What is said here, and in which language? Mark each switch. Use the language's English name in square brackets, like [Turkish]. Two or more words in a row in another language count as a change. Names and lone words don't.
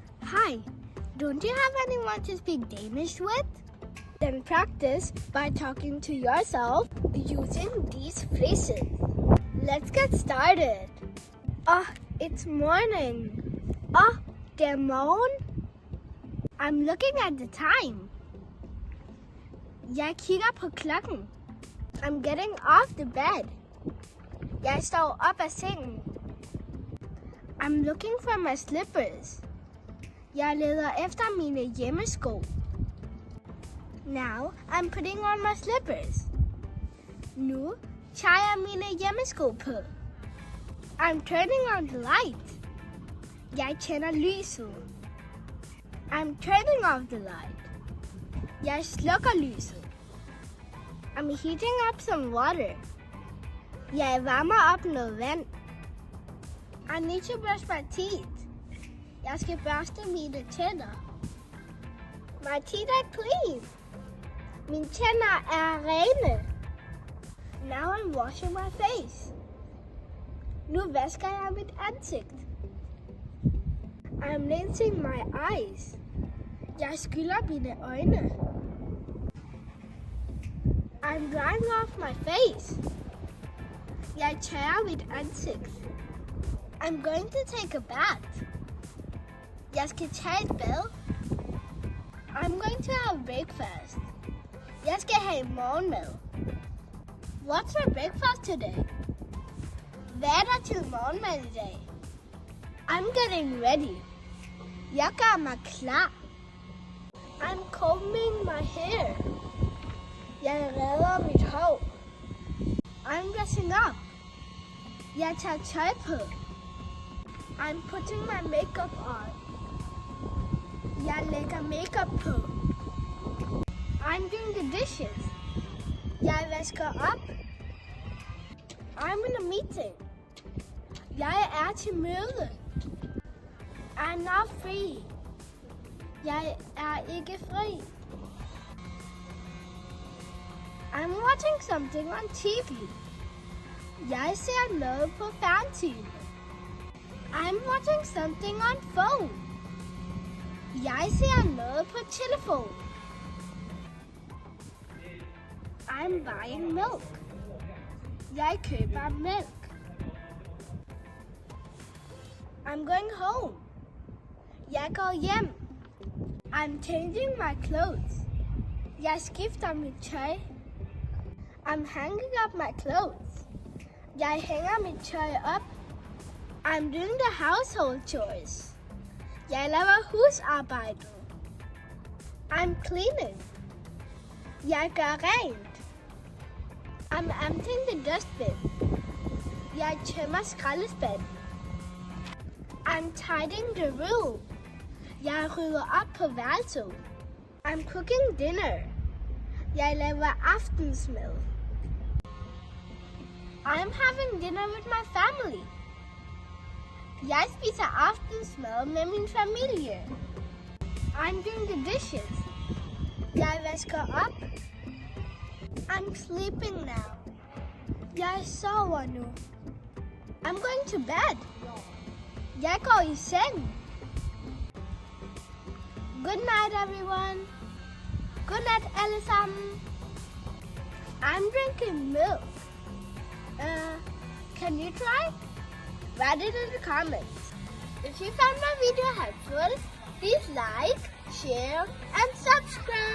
[English] Hi, don't you have anyone to speak Danish with? Then practice by talking to yourself using these phrases. Let's get started. It's morning. [Danish] Det er morgen. [English] I'm looking at the time. [Danish] Jeg kigger på klokken. [English] I'm getting off the bed. [Danish] Jeg står op af sengen. [English] I'm looking for my slippers. [Danish] Jeg leder efter mine hjemmesko. [English] Now I'm putting on my slippers. [Danish] Nu tager jeg mine hjemmesko på. [English] I'm turning on the light. [Danish] Jeg tænder lyset. [English] I'm turning off the light. [Danish] Jeg slukker lyset. [English] I'm heating up some water. [Danish] Jeg varmer op noget vand. [English] I need to brush my teeth. [Danish] Jeg skal børste mine tænder. [English] My teeth are clean. [Danish] Mine tænder er rene. [English] Now I'm washing my face. [Danish] Nu vasker jeg mit ansigt. [English] I'm rinsing my eyes. [Danish] Jeg skyller mine øjne. [English] I'm drying off my face. [Danish] Jeg tørrer mit ansigt. [English] I'm going to take a bath. [Danish] Jeg skal tage et bad. [English] I'm going to have breakfast. [Danish] Jeg skal have morgenmad. [English] What's for breakfast today? [Danish] Hvad er der til morgenmad i dag? [English] I'm getting ready. [Danish] Jeg gør mig klar. [English] I'm combing my hair. [Danish] Jeg redder mit hår. [English] I'm dressing up. [Danish] Jeg tager tøj på. [English] I'm putting my makeup on. [Danish] Jeg lægger makeup på. [English] I'm doing the dishes. [Danish] Jeg vasker op. [English] I'm in a meeting. [Danish] Jeg er til møde. [English] I'm not free. [Danish] Jeg er ikke fri. [English] I'm watching something on TV. [Danish] Jeg ser noget på fjernsyn. [English] I'm watching something on phone. [Danish] Jeg ser noget på telefon. [English] I'm buying milk. [Danish] Jeg køber mælk. [English] I'm going home. [Danish] Jeg går hjem. [English] I'm changing my clothes. [Danish] Jeg skifter mit tøj. [English] I'm hanging up my clothes. [Danish] Jeg hænger mit tøj op. [English] I'm doing the household chores. [Danish] Jeg laver husarbejde. [English] I'm cleaning. [Danish] Jeg gør rent. [English] I'm emptying the dustbin. [Danish] Jeg tømmer skraldespanden. [English] I'm tidying the room. [Danish] Jeg rydder op på værelset. [English] I'm cooking dinner. [Danish] Jeg laver aftensmad. [English] I'm having dinner with my family. [Danish] Jeg spiser aftensmad med min familie. [English] I'm doing the dishes. [Danish] Jeg vasker op. [English] I'm sleeping now. [Danish] Jeg sover nu. [English] I'm going to bed. [Danish] Jeg går i seng. [English] Good night, everyone. Good night, [Danish] alle sammen. [English] I'm drinking milk. Can you try? Write it in the comments. If you found my video helpful, please like, share, and subscribe.